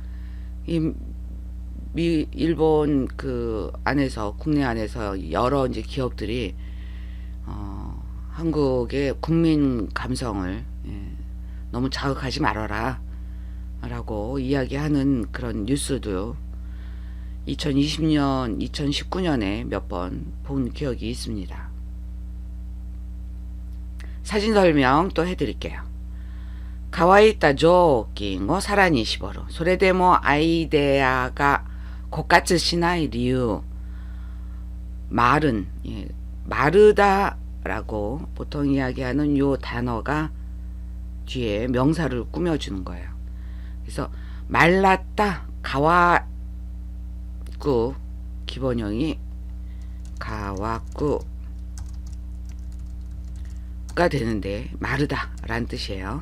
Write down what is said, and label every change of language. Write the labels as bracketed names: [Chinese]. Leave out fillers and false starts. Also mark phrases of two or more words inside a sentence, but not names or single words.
[Korean] 일본 국내 안에서 여러 이제 기업들이 한국의 국민 감성을 너무 자극하지 말아라 라고 이야기하는 그런 뉴스도 2020년, 2019년에 몇 번 본 기억이 있습니다. 사진 설명 또 해드릴게요. [Japanese] 乾いた雑巾をさらに絞る。それでもアイデアが枯渇しない理由。 [Korean] 마르다라고 보통 이야기하는 요 단어가 뒤에 명사를 꾸며주는 거예요. 그래서 말랐다, 가와꾸, 기본형이 가와꾸가 되는데 마르다라는 뜻이에요.